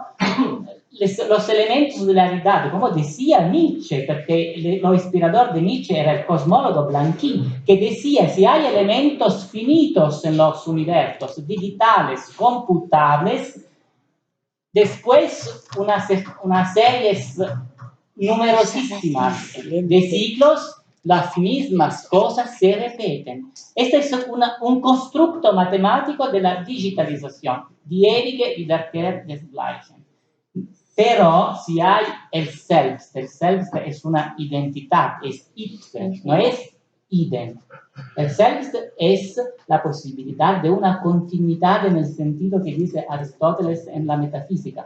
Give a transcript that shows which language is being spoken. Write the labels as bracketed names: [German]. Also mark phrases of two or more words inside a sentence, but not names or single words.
[Spanish] Los elementos de la realidad, como decía Nietzsche, porque lo inspirador de Nietzsche era el cosmólogo Blanqui, que decía, si hay elementos finitos en los universos, digitales, computables, después unas series numerosísimas de ciclos, las mismas cosas se repiten. Este es un constructo matemático de la digitalización, [German] die ewige Wiederkehr des Gleichen. [Spanish] Pero si hay el Selbst es una identidad, es ipse, no es idem. El Selbst es la posibilidad de una continuidad en el sentido que dice Aristóteles en la metafísica.